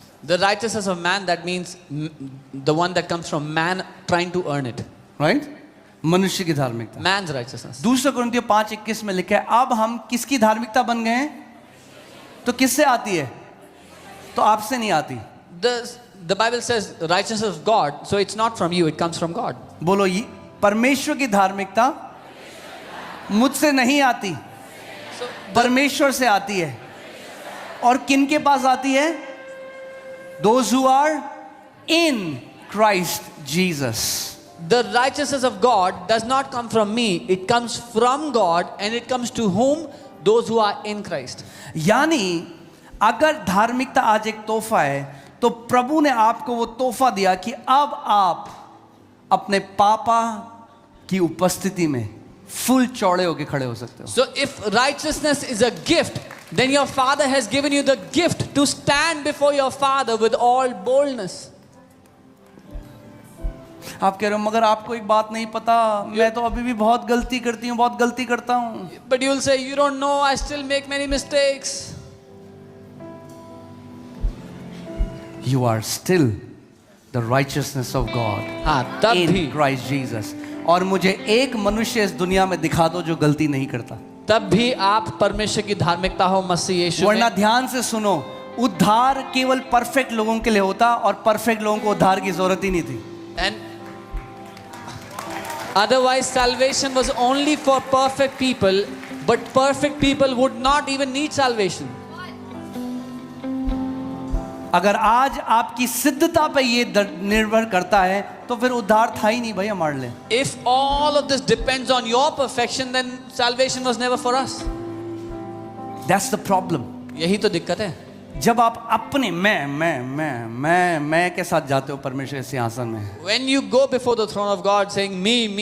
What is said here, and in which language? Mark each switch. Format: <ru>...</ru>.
<en>The righteousness of man, that means the one that comes from man trying to earn it.</en> <hi>Right? मनुष्य की धार्मिकता,</hi> <en>Man's righteousness.</en> <hi>दूसरा कुरिन्थियों 5:21 में लिखा है, अब हम किसकी धार्मिकता बन गए हैं? तो किससे आती है? तो आपसे नहीं आती।</hi> <en>The Bible says righteousness of God, so it's not from you, it comes from God.</en> <hi>बोलो, ये परमेश्वर की धार्मिकता मुझसे नहीं आती, परमेश्वर से आती है। और किन के पास आती है?</hi> <en>Those who are in Christ Jesus. The righteousness of God does not come from me, it comes from God, and it comes to whom? Those who are in Christ.</en> <hi>यानी अगर धार्मिकता आज एक तोहफा है, तो प्रभु ने आपको वो तोहफा दिया कि अब आप अपने पापा की उपस्थिति में फुल चौड़े होके खड़े हो सकते हो।</hi> <en>So if righteousness is a gift, then your Father has given you the gift to stand before your Father with all boldness.</en> <hi>आप कह रहे हो मगर आपको एक बात नहीं पता, मैं तो अभी भी बहुत गलती करता हूँ। But you will say, you don't know, I still make many mistakes.</hi> <en>You are still the righteousness of God</en> <hi>तब</hi> <en>in</en> <hi>भी</hi> <en>Christ Jesus.</en> <hi>और मुझे एक मनुष्य इस दुनिया में दिखा दो जो गलती नहीं करता। तब भी आप परमेश्वर की धार्मिकता हो मसीह यीशु में। वरना ध्यान से सुनो, उद्धार केवल परफेक्ट लोगों के लिए होता और परफेक्ट लोगों को उद्धार की जरूरत ही नहीं थी।</hi> <en>And otherwise salvation was only for perfect people, but perfect people would not even need salvation.</en> <hi>अगर आज आपकी सिद्धता पे ये निर्भर करता है तो फिर उद्धार था ही नहीं भाई हमारे लिए.</hi> <en>If all of this depends on your perfection, then salvation was never for us. That's the problem.</en> <hi>यही तो दिक्कत है. जब आप अपने मैं के साथ जाते हो परमेश्वर के सिंहासन में.</hi> <en>When you go before the throne of God saying me.</en>